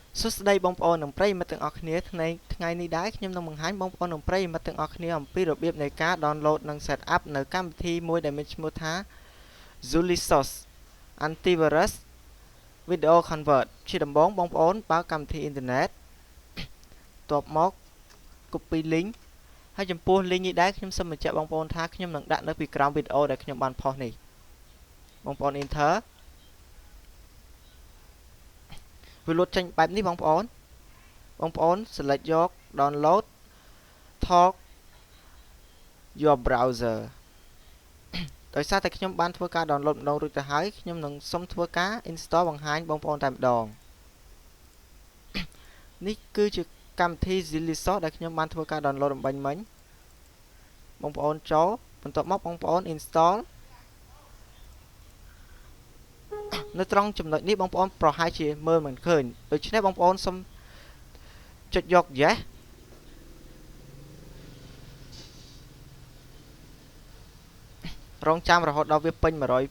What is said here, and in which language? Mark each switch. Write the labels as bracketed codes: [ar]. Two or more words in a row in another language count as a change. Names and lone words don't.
[km] សួស្តីបងប្អូននិងប្រិយមិត្តទាំងអស់គ្នាថ្ងៃនេះដែរខ្ញុំនឹងបង្ហាញបងប្អូននិងប្រិយមិត្តទាំងអស់គ្នាអំពីរបៀបនៃការ download និង [en] set up [km] នៅកម្មវិធីមួយដែលមានឈ្មោះថា Zulisos Antivirus Video Convert ជាដំបូងបងប្អូនបើកកម្មវិធីអ៊ីនធឺណិតបន្ទាប់មក [en] copy link [km] ហើយចំពោះ link នេះដែរខ្ញុំសូមបញ្ជាក់បងប្អូនថាខ្ញុំនឹងដាក់នៅពីក្រោមវីដេអូដែលខ្ញុំបានផុសនេះបងប្អូន enter វាលោតចេញបែបនេះបងប្អូន select យក [en] download talk your browser [km] ដោយសារតែខ្ញុំបានធ្វើការ download ម្ដងរួចទៅហើយខ្ញុំនឹងសុំធ្វើការ install បង្ហាញបងប្អូនតែម្ដង នេះគឺជាកម្មវិធី Zulisos ដែលខ្ញុំបានធ្វើការ download អំបញ្ញមិញបងប្អូនចូលបន្ទាប់មកបងប្អូន install នៅត្រង់ចំណុចនេះបងប្អូនប្រហែលជាមើលមិនឃើញដូច្នេះបងប្អូនសូមចុចយក yes រងចាំរហូតដល់វាពេញ 100%